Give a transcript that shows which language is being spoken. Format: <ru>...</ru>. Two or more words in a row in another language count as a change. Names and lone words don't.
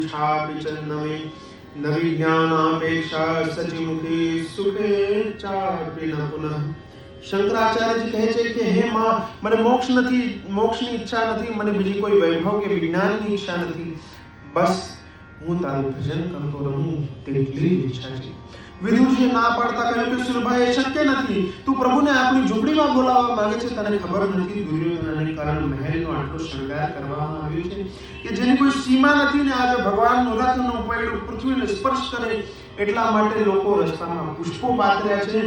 <sa>छापि चन्नमे नवी ज्ञानापेक्षा सचिमुखी सुखे चापि न पुनः।</sa> <gu>શંકરાચાર્યજી કહે છે કે હે માં, મને મોક્ષની ઈચ્છા નથી, મને બીજી કોઈ વૈભવ કે વિજ્ઞાનની ઈચ્છા નથી, બસ હું તારું ભજન કરતો રહું તેટલી જ ઈચ્છા છે. વિદુરજીએ ના પાડતા કહ્યું કે સુરભા, એ શક્ય નથી. તું પ્રભુને આપણી ઝૂંપડીમાં બોલાવવા માંગે છે, તને ખબર નથી દુર્યોધનને કારણ મહેલનો આટલો શણગાર કરવામાં આવ્યો છે કે જેની કોઈ સીમા નથી ને આજે ભગવાનનું રથનું પૈડું પૃથ્વીને સ્પર્શ કરે એટલા માટે લોકો રસ્તામાં પુષ્પો પાથર્યા છે.</gu>